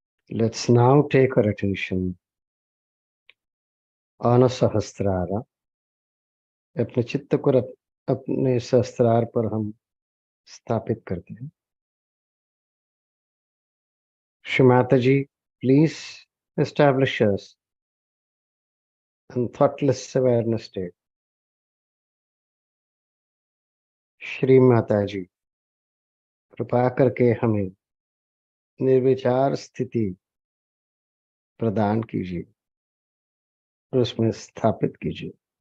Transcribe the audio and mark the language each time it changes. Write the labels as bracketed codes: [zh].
[en] Let's now take our attention on a sahasrara. [hi] अपने चित्त को अपने सहस्त्रार पर हम स्थापित करते हैं. [en] Shrimata ji, please establish us in thoughtless awareness state. [hi] Shri Mata जी, कृपा करके हमें निर्विचार स्थिति प्रदान कीजिए और उसमें स्थापित कीजिए.